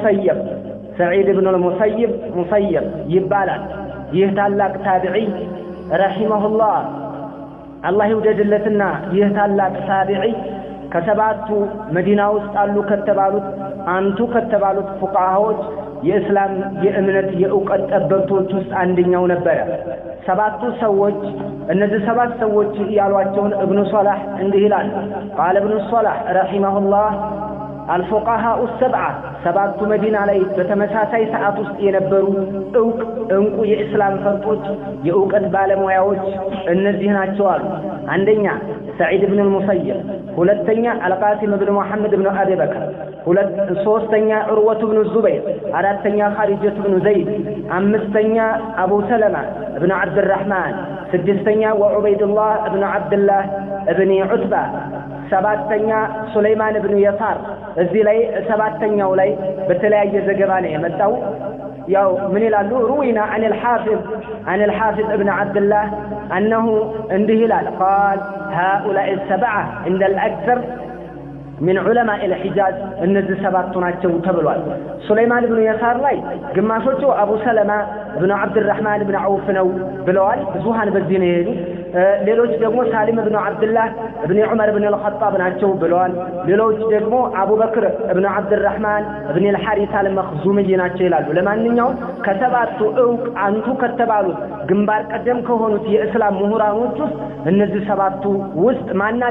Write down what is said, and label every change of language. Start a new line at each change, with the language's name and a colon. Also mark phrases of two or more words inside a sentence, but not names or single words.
Amharic: አልሙሰይብ ይባላል። ይህ ታላቅ ታቢዒ ረሂመሁላህ አላህ ይወደድለትና ይህ ታላቅ ታቢዒ ከሰባቱ መዲና ውስጥ አሉ ከተባሉት አንቱ ከተባሉት ፉቃሃዎች የእስላም የእምነት የእውቀት ጠበብቶች ውስጥ አንደኛው ነበረ። ሰባቱ ሰዎች እነዚህ ሰባት ሰዎች ያሏቸውን ኢብኑ ሶላህ እንዲህ ይላል።
Arabic: قال ابن الصلاح رحمه الله الفقهاء السبعة
Amharic: ሰባቱ መዲና ላይ በተመሳሳይ ሰዓት ውስጥ የነበሩ እንቁ የእስላም ፈርጦች የእውቀት ባለሙያዎች እነዚህ ናቸው አሉ። አንደኛ ሰዒድ ኢብኑ አልሙሰይብ፣ ሁለተኛ አልቃሲም ኢብኑ መሐመድ ኢብኑ አቢ በክር፣ ሶስተኛ ዑርወቱ ኢብኑ ዙበይር፣ አራተኛ ኻሪጀቱ ኢብኑ ዘይድ፣ አምስተኛ አቡ ሰለማ ኢብኑ አብድራህማን፣ ስድስተኛ ወዑበይዱላህ ኢብኑ አብድላህ ኢብኑ ዑትባ፣ ሰባተኛ ሱለይማን ኢብኑ የሳር። እዚህ ላይ ሰባተኛው ላይ በተለያየ ዘገባ ነው የመጣው። ያው ምን ይላሉ ሩዊና
Arabic: عن الحافظ ابن عبد الله انه
Amharic: እንዲህ ይላል
Arabic: قال هؤلاء السبعة عند الأكثر من علماء الحجاز
Amharic: እነዚህ ሰባቱ ናቸው ተብሏል። ሱለይማን ኢብኑ የሳር ላይ ግማሾቹ አቡ ሰለማ ኢብኑ አብድራህማን ኢብኑ ዐውፍ ነው ብለዋል። ብዙሃን በዚህ ነው የሄዱት። ሌሎች ደግሞ ሳሊም ኢብኑ አብዱላህ ኢብኑ ዑመር ኢብኑ አልኸጣብ ናቸው ብለዋል። ሌሎች ደግሞ አቡበክር ኢብኑ አብድራህማን ኢብኑ አልሐሪስ አልመኽዙሚ ናቸው ይላሉ። ለማንኛውም ከሰባቱ ዕውቅ አንቱ ከተባሉት ግንባር ቀደም ከሆኑት የእስላም ምሁራኖች ውስጥ እነዚህ ሰባቱ ውስጥ ማን አለ?